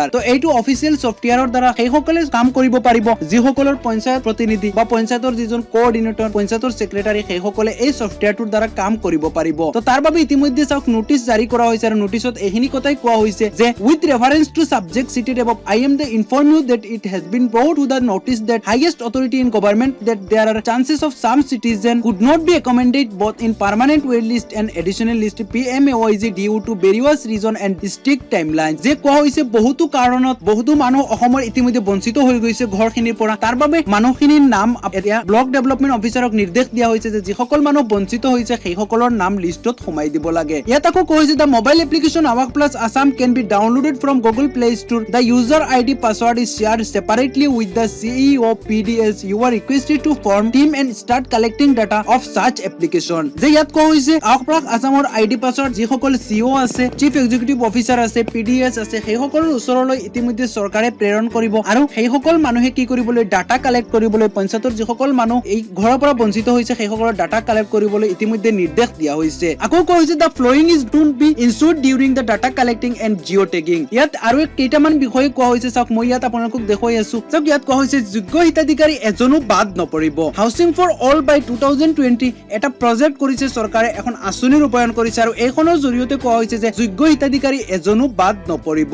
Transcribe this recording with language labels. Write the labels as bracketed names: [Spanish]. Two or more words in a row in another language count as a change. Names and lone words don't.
[Assamese] তো এইটো [English] official softwareৰ [Assamese] দ্বাৰা সেইসকলে কাম কৰিব পাৰিব যিসকলৰ পঞ্চায়ত প্ৰতিনিধি বা পঞ্চায়তৰ যিজন কোঅৰ্ডিনেটৰ, পঞ্চায়তৰ সেক্ৰেটাৰী, সেইসকলে এই ছফটৱেৰটোৰ দ্বাৰা কাম কৰিব পাৰিব। তো তাৰ বাবে ইতিমধ্যে চাওক নোটিছ জাৰি কৰা হৈছে, আৰু নোটিছত এইখিনি কথাই কোৱা হৈছে যে [English] with reference to subject cited above, I am the inform you that it has been brought to the notice that highest authority in government that there are chances of some citizen could not be accommodated both in permanent wait list and additional list PMAYG due to various reason and strict timelines। [Assamese] যে কোৱা হৈছে বহুতো কাৰণত বহুতো মানুহ অসমৰ ইতিমধ্যে বঞ্চিত হৈ গৈছে ঘৰখিনিৰ পৰা, তাৰ বাবে মানুহখিনিৰ নাম এতিয়া [English] block development officerক [Assamese] নিৰ্দেশ দিয়া হৈছে যে যিসকল মানুহ বঞ্চিত হৈছে সেইসকলৰ নাম লিষ্টত সোমাই দিব লাগে। ইয়াত আকৌ কোৱা হৈছে [English] the mobile application Awak Plus Assam can be downloaded from Google Play Store. The user ID password is shared separately with the CEO PDS. You are requested to form team and start collecting data of such application। [Assamese] যে ইয়াত কোৱা হৈছে Awak Plus Assamৰ [English] ID password [Assamese] যিসকল CEO আছে, [English] chief executive officer [Assamese] আছে, PDS আছে, সেইসকলৰ ওচৰলৈ ইতিমধ্যে চৰকাৰে প্ৰেৰণ কৰিব, আৰু সেইসকল মানুহে কি কৰিবলৈ [English] data collect [Assamese] কৰিবলৈ, পঞ্চায়তৰ যিসকল মানুহ এই ঘৰৰ পৰা বঞ্চিত হৈছে সেইসকলৰ [English] data collect [Assamese] কৰিবলৈ ইতিমধ্যে নিৰ্দেশ দিয়া হৈছে। আকৌ কোৱা হৈছে [English] the following is to be ensured during the data collecting and geotagging। [Assamese] ইয়াত আৰু কেইটামান বিষয় কোৱা হৈছে, চাওক মই ইয়াত আপোনালোকক দেখুৱাই আছো। চাওক ইয়াত কোৱা হৈছে যোগ্য হিতাধিকাৰী এজনো বাদ নপৰিব। [English] housing for all by [Assamese] 2020 এটা প্ৰজেক্ট কৰিছে চৰকাৰে, এখন আঁচনি ৰূপায়ণ কৰিছে, আৰু এইখনৰ জৰিয়তে কোৱা হৈছে যে যোগ্য হিতাধিকাৰী এজনো বাদ নপৰিব।